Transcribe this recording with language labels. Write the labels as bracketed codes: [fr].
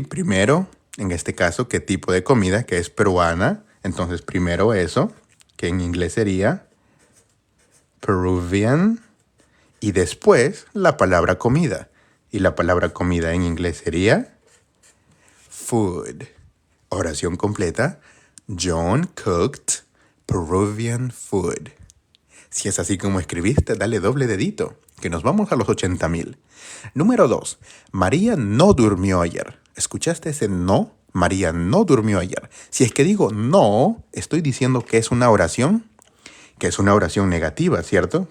[es] Primero, en este caso, ¿qué tipo de comida? Que es peruana. Entonces, primero eso, que en inglés sería Peruvian. Y después, la palabra comida. Y la palabra comida en inglés sería food. Oración completa. [en] John cooked Peruvian food. [es] Si es así como escribiste, dale doble dedito, que nos vamos a los 80,000. Número 2. María no durmió ayer. ¿Escuchaste ese no? María no durmió ayer. Si es que digo no, estoy diciendo que es una oración, negativa, ¿cierto?